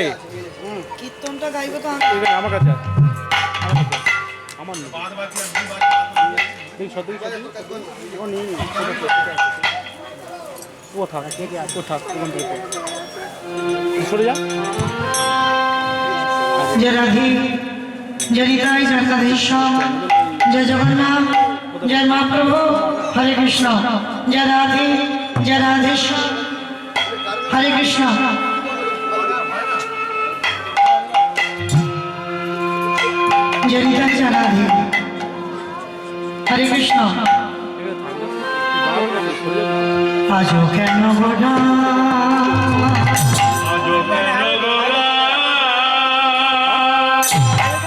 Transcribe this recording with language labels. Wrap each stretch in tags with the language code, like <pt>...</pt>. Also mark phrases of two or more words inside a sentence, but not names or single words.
<bn>কীর্তনটা গাইবো তো আমার কাছে আছে আমার নেই সত্যি ও নেই ও থাক ও থাক ওখান থেকে সরে যা</bn> <hi>जय राधे जय निताई जय राधेश्याम जय जगन्नाथ जय महाप्रभु हरे कृष्ण जय राधे जय राधेश्याम हरे कृष्ण जय निताई जय राधे हरे कृष्ण</hi> <bn>আজো কেন গোনা আজো কেন গোরা</bn>